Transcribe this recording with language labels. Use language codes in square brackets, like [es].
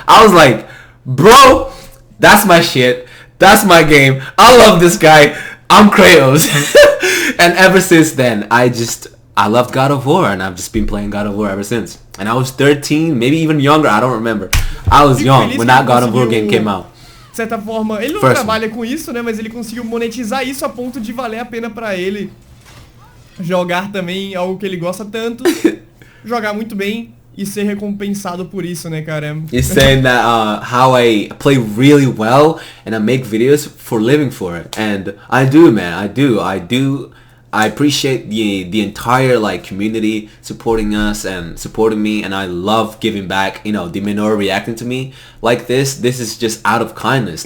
[en] I was like, bro, that's my shit. That's my game. I love this guy. I'm Kratos. And ever since then, I loved God of War, and I've just been playing God of War ever since. And I was 13, maybe even younger, I don't remember. I was young when that God of War game came out. [pt] De certa forma, ele não trabalha com isso, né, mas ele conseguiu monetizar isso a ponto de valer a pena pra ele jogar também algo que ele gosta tanto, jogar muito bem e ser recompensado por isso, né, cara? [en] He's saying that how I play really well and I make videos for living for it, and I do, man. I do. I appreciate the entire like community supporting us and supporting me, and I love giving back. You know, DMENOR reacting to me like this. This is just out of kindness.